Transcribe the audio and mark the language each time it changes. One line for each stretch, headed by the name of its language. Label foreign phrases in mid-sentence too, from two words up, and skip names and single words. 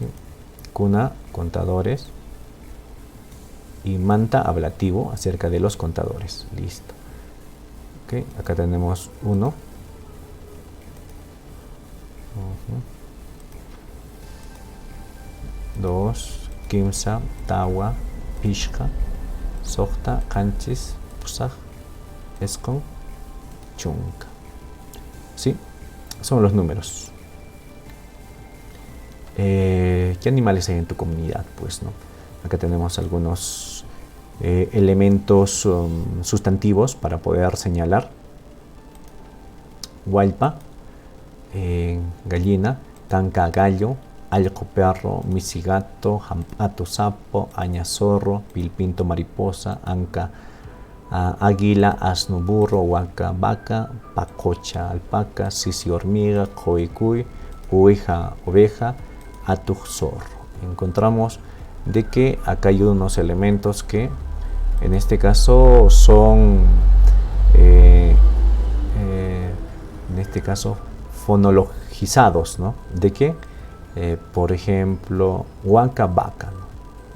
Spanish: Kuna, contadores, y manta, ablativo acerca de los contadores. Listo. Okay, acá tenemos uno. Dos,
Quechua: kimsa, tawa, pishka, sokta, kanchis, pusaj, eskon, chunka.
Spanish: ¿Sí? Son los números. ¿Qué animales hay en tu comunidad? Pues, ¿no? Acá tenemos algunos elementos sustantivos para poder señalar. Hualpa, gallina, canca, gallo, alco, perro, misigato, jampato, sapo, añazorro, pilpinto, mariposa, anca, águila, asno, burro, huaca, vaca, pacocha, alpaca, sisi, hormiga, coicuy, oveja, atuj, zorro. Encontramos de que acá hay unos elementos que en este caso son en este caso fonologizados, ¿no? De que por ejemplo huaca, vaca, ¿no?